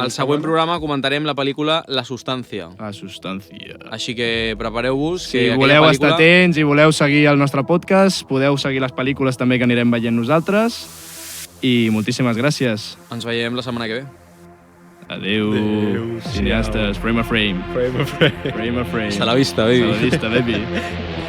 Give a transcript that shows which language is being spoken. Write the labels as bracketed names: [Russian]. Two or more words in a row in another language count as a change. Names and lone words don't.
[Catalan] Al següent programa comentarem la pel·lícula La substància. La substància. Així que prepareu-vos. Si que voleu aquella estar atents i voleu seguir el nostre podcast, podeu seguir les pel·lícules també que anirem veient nosaltres. I moltíssimes gràcies. Ens veiem la setmana que ve. Adeu, Adéu, cineastes. Frame a frame. Frame a frame. Frame a frame. [Spanish] Hasta la vista, baby. Hasta la vista, baby.